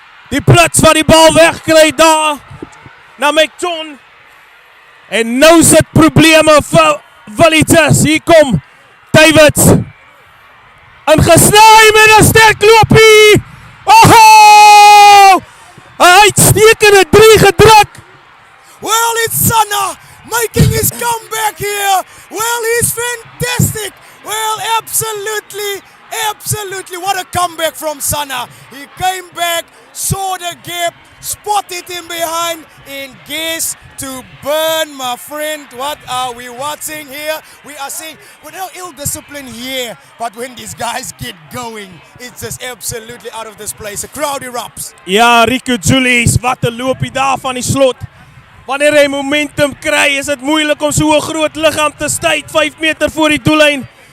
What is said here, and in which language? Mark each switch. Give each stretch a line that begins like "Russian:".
Afrikaans: Die plits wat die bal wegkry daar na McJohn. En nou sit probleme vir Villages. Hier kom Davids. Ingesny met 'n sterk loopie. Oh! Uitstekende 3 gedruk.
English: Well, it's Sana making his comeback here. Well, he's fantastic. Well, absolutely. What a comeback from Sana. He came back, saw the gap, spotted him behind, and guess to burn, my friend. What are we watching here? We are seeing, well, no ill discipline here, but when these guys get going, it's just absolutely out of this place. A crowd erupts.
Afrikaans: Ja, Rico Julius, wat 'n loopie daar van die slot. Wanneer hy momentum kry, is dit moeilik om so 'n groot liggaam te stuit 5 meter voor die doellyn.